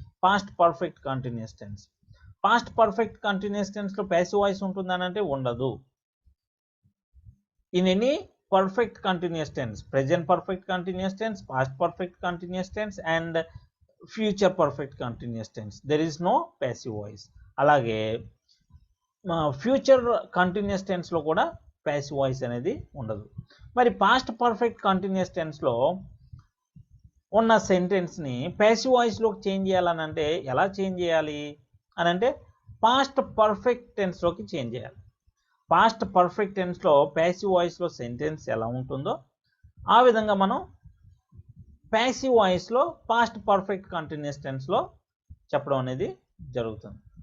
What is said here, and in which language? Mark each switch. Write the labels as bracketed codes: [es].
[te] Past perfect continuous tense. Past perfect continuous టెన్స్లో passive voice ఉంటుందని అంటే ఉండదు. [en] In any perfect continuous tense, present perfect continuous tense, past perfect continuous tense and future perfect continuous tense, there is no passive voice. [te] అలాగే future continuous tense లో కూడా passive voice అనేది ఉండదు. మరి past perfect continuous టెన్స్లో ఉన్న సెంటెన్స్ని passive వాయిస్లోకి change చేయాలని అంటే ఎలా చేంజ్ చేయాలి అని అంటే పాస్ట్ పర్ఫెక్ట్ టెన్స్లోకి చేంజ్ చేయాలి. పాస్ట్ పర్ఫెక్ట్ టెన్స్లో ప్యాసివ్ వాయిస్లో సెంటెన్స్ ఎలా ఉంటుందో ఆ విధంగా మనం ప్యాసివ్ వాయిస్లో పాస్ట్ పర్ఫెక్ట్ కంటిన్యూస్ టెన్స్లో చెప్పడం అనేది జరుగుతుంది.